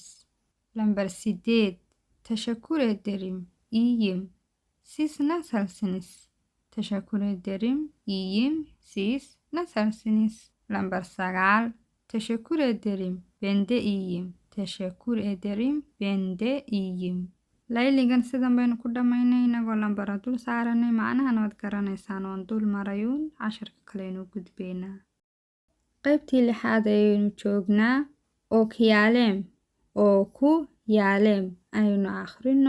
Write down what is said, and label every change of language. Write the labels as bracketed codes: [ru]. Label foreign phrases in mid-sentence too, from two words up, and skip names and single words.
[tr] lambar 8 teşekkür ederim, iyiyim. Siz nasılsınız? teşekkür ederim, iyiyim. Siz nasılsınız? lambar 9 teşekkür ederim, ben de iyiyim. teşekkür ederim, ben de iyiyim. [so] layligan sidan baynu ku dhammaynay inagoo lambara dul saaranay. macnahan waad garanaysaan, oon dul marayuun. casharka kaleynu gudbaynaa. qaybtii 6aad ayaynu joognaa. oo ku yaalem aynu akhrino.